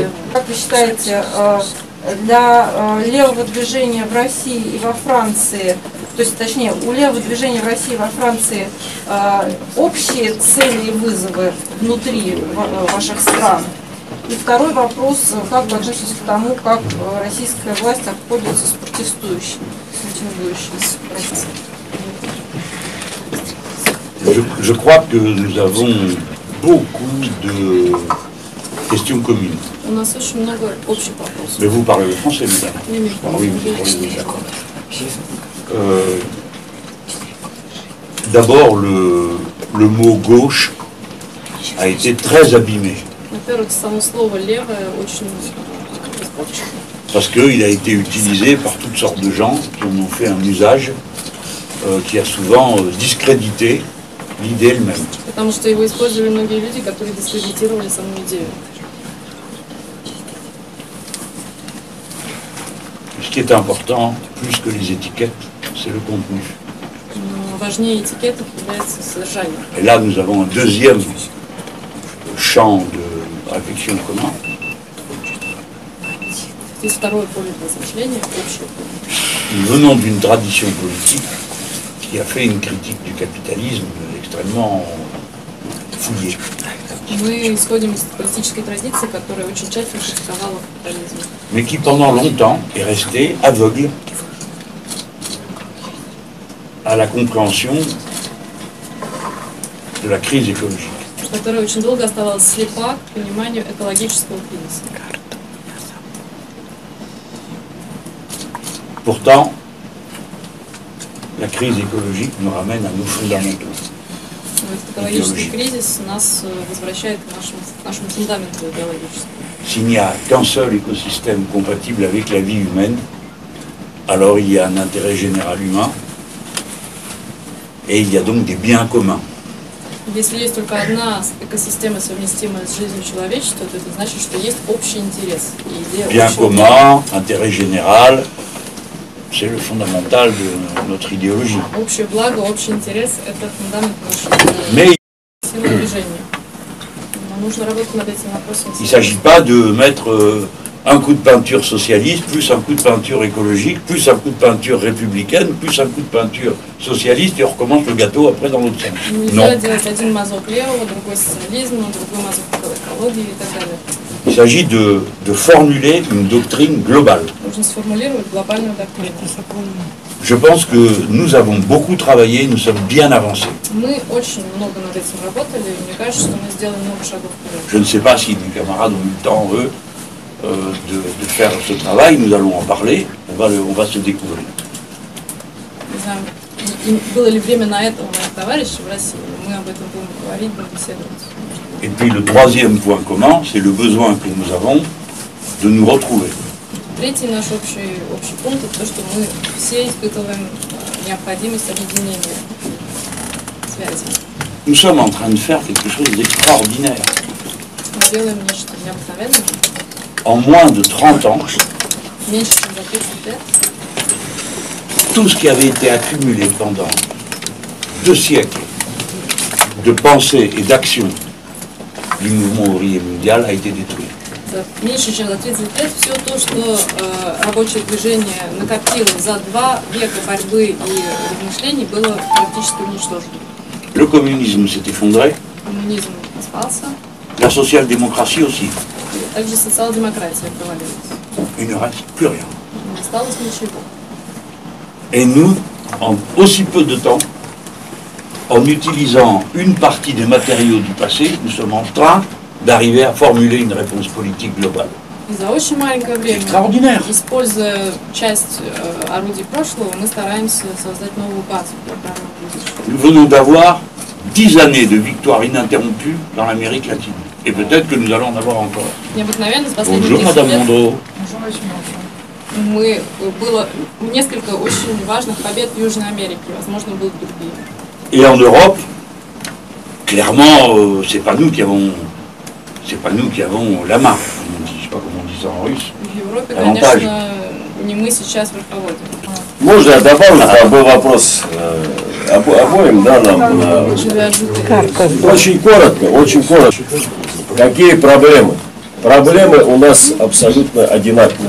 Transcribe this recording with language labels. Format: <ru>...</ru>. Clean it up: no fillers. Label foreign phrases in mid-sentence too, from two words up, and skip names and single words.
<ru>Как вы считаете, для левого движения в России и во Франции, то есть, точнее, у левого движения в России и во Франции общие цели и вызовы внутри ваших стран? И второй вопрос, как вы относитесь к тому, как российская власть обходится с протестующими, с митингующими в России?</ru> <fr>Je crois que nous avons beaucoup de questions communes.</fr> <ru>У нас очень много общих вопросов.</ru> <fr>Mais vous parlez le français, madame? Oui, d'accord. D'abord, le mot gauche a été très abîmé.</fr> <ru>Во-первых, само слово «левое» очень испорчено.</ru> <fr>Parce qu'il a été utilisé par toutes sortes de gens qui en ont fait un usage qui a souvent discrédité l'idée elle-même.</fr> <ru>Потому что его использовали многие люди, которые дискредитировали саму идею.</ru> <fr>Ce qui est important, plus que les étiquettes, c'est le contenu.</fr> <ru>Но важнее этикеток является содержание.</ru> <fr>Et là, nous avons un deuxième champ de réflexion commun.</fr> <ru>Здесь второе поле размышления, общее поле.</ru> <fr>Nous venons d'une tradition politique qui a fait une critique du capitalisme extrêmement fouillée.</fr> <ru>Мы исходим из политической традиции, которая очень тщательно критиковала капитализм.</ru> <fr>Mais qui pendant longtemps est resté aveugle à la compréhension de la crise écologique.</fr> <ru>Которая очень долго оставалась слепа к пониманию экологического кризиса.</ru> <fr>Pourtant, la crise écologique nous ramène à nos fondamentaux.</fr> <ru>Экологический кризис нас возвращает к нашему фундаменту идеологическому.</ru> <fr>S'il n'y a qu'un seul écosystème compatible avec la vie humaine, alors il y a un intérêt général humain et il y a donc des biens communs.</fr> <ru>Если есть только одна экосистема, совместимая с жизнью человечества, то это значит, что есть общий интерес.</ru> <fr>Bien commun, intérêt général, c'est le fondamental de notre idéologie.</fr> <ru>Общее благо, общий интерес – это фундамент нашего</ru> <fr>Mais</fr> <ru>движения. Но нужно работать над этим вопросом.</ru> <fr>il ne s'agit pas de mettre un coup de peinture socialiste, plus un coup de peinture écologique, plus un coup de peinture républicaine, plus un coup de peinture socialiste, et on recommence le gâteau après dans l'autre sens.</fr> <ru>Нельзя делать один мазок левого, другой социализм, другой мазок экологии и так далее.</ru> <fr>Il s'agit de formuler une doctrine globale.</fr> <ru>Нужно сформулировать глобальную доктрину.</ru> <fr>Je pense que nous avons beaucoup travaillé, nous sommes bien avancés.</fr> <ru>Мы очень много над этим работали, и мне кажется, что мы сделали много шагов вперед.</ru> <fr>Je ne sais pas si mes camarades ont eu le temps, eux, de faire ce travail. Nous allons en parler, on va se découvrir.</fr> <ru>Не знаю, было ли время на это у моих товарищей в России, мы об этом будем говорить, будем беседовать.</ru> <fr>Et puis le troisième point commun, c'est le besoin que nous avons de nous retrouver.</fr> <ru>Третий наш общий пункт – это то, что мы все испытываем необходимость объединения связи.</ru> <fr>Nous sommes en train de faire quelque chose d'extraordinaire.</fr> <ru>Мы делаем нечто необыкновенное.</ru> <fr>En moins de 30 ans,</fr> <ru>Меньше, чем за 30 лет,</ru> <fr>tout ce qui avait été accumulé pendant 2 siècles de pensée et d'action du mouvement ouvrier mondial a été détruit.</fr> <ru>меньше, чем за 30 лет, все то, что рабочее движение накопило за 2 века борьбы и размышлений, было практически уничтожено.</ru> <fr>Le communisme s'est effondré,</fr> <ru>Коммунизм распался,</ru> <fr>la social-démocratie aussi.</fr> <ru>также социал-демократия провалилась.</ru> <fr>Il ne reste plus rien.</fr> <ru>Не осталось ничего.</ru> <fr>Et nous, en aussi peu de temps, en utilisant une partie des matériaux du passé, nous sommes en train d'arriver à formuler une réponse politique globale.</fr> <ru>И за очень маленькое время,</ru> <fr>Extraordinaire.</fr> <ru>используя часть орудий прошлого, мы стараемся создать новую базу для правильного будущего.</ru> <fr>Nous venons d'avoir 10 années de victoire ininterrompue dans l'Amérique latine. Et peut-être que nous allons en avoir encore.</fr> <ru>Необыкновенно, с последних</ru> <fr>Bonjour</fr> <ru>10</ru> <fr>Madame</fr> <ru>лет</ru> <fr>Mondreau.</fr> <ru>было несколько очень важных побед в Южной Америке, возможно, будут другие.</ru> <fr>Et en Europe, clairement, c'est pas nous qui avons la main. Je sais pas comment on dit ça en russe.</fr> <ru>В Европе,</ru> <fr>Avantage.</fr> <ru>конечно, не мы сейчас руководим. Можно я добавлю, там был вопрос обоим, да, нам. Очень коротко. Какие проблемы? Проблемы у нас абсолютно одинаковые.</ru>